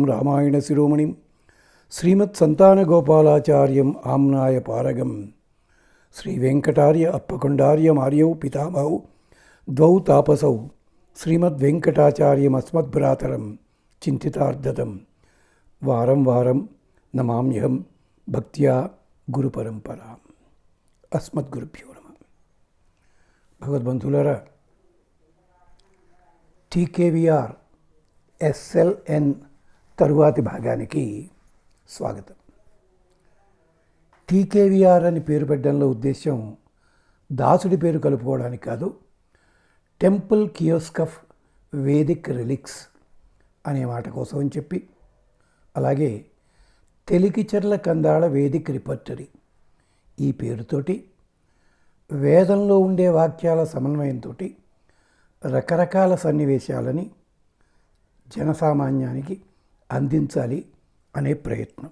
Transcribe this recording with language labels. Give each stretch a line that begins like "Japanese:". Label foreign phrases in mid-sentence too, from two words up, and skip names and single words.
Sanskrit: रामायणशिरोमणिं श्रीमत्सन्तानगोपालाचार्यं आम्नाय पारगं श्रीवेङ्कटार्य अप्पकोण्डार्यमार्यौ पितामहौ द्वौ तापसौ श्रीमद्वेङ्कटाचार्यमस्मद्भ्रातरं चिन्तितार्धतं वारं वारं नमाम्यहं भक्त्या गुरुपरम्पराम्। अस्मद्गुरुभ्यो नमः।
Telugu: భగవద్బంధులారా, టీకేవీఆర్ ఎస్ఎల్ఎన్ తరువాతి భాగానికి స్వాగతం. టీకేవీఆర్ అని పేరు పెట్టడంలో ఉద్దేశం దాసుడి పేరు కలుపుకోవడానికి కాదు,
English: temple kiosk of vedic relics
Telugu: అనే మాట కోసం అని చెప్పి, అలాగే తెలికిచెర్ల కందాళ వేదిక్ రిపర్టరీ ఈ పేరుతోటి వేదంలో ఉండే వాక్యాల సమన్వయంతో రకరకాల సన్నివేశాలని జనసామాన్యానికి అందించాలి అనే ప్రయత్నం.